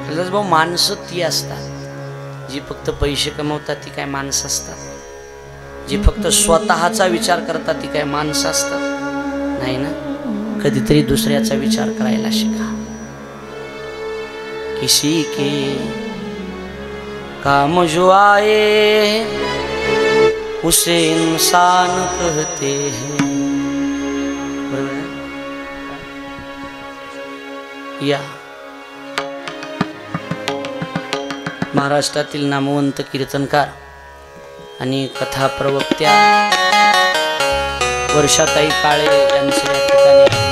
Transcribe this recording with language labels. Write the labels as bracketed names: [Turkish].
[Marathi] भाऊ, माणसं ती असतात जी फक्त पैसे कमवतात, ती काय माणसं असतात. जी फक्त स्वतःचा विचार करतात, ती काय माणसं असतात नाही ना. कधीतरी दुसऱ्याचा विचार करायला शिका. [Hindi] किसी के काम जो आए उसे इंसान कहते हैं. [Marathi] या महाराष्ट्रातील नामवंत कीर्तनकार आणि कथा प्रवक्त्या वर्षाताई काळे यांचे या ठिकाणी